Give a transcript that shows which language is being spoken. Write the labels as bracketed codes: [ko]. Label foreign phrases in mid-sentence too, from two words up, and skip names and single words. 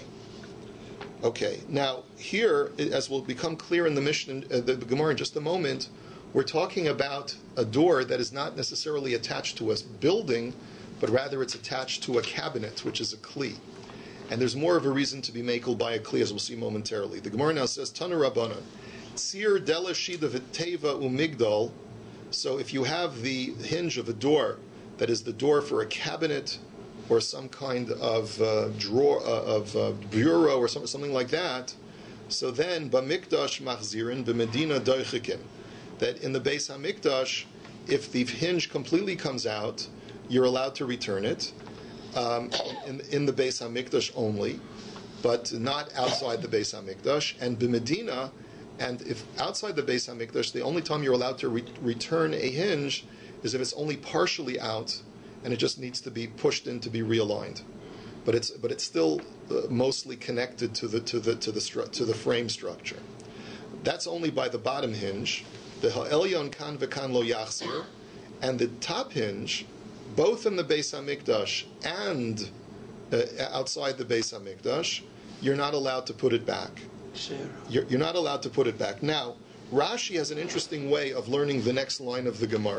[en] Okay, now here, as will become clear in the Mishnah, the Gemara in just a moment, we're talking about a door that is not necessarily attached to a building, but rather it's attached to a cabinet, which is a kli. And there's more of a reason to be makel by a kli, as we'll see momentarily. The Gemara now says, [he] תנו רבנן, ציר דלת שידה ותיבה ומגדל. [en] So if you have the hinge of a door that is the door for a cabinet or some kind of drawer, bureau or something like that, so then [he] במקדש מחזירין במדינה דוחקין. [en] That in the Beis HaMikdash, if the hinge completely comes out, you're allowed to return it in the Beis HaMikdash only, but not outside the Beis HaMikdash. And b'medina, and if outside the Beis HaMikdash, the only time you're allowed to return a hinge is if it's only partially out, and it just needs to be pushed in to be realigned. But it's still mostly connected to the frame structure. That's only by the bottom hinge. The [he] העליון כאן וכאן לא יחזיר, [en] and the top hinge, both in the Beis HaMikdash and outside the Beis HaMikdash, you're not allowed to put it back. You're not allowed to put it back. Now, Rashi has an interesting way of learning the next line of the Gemara.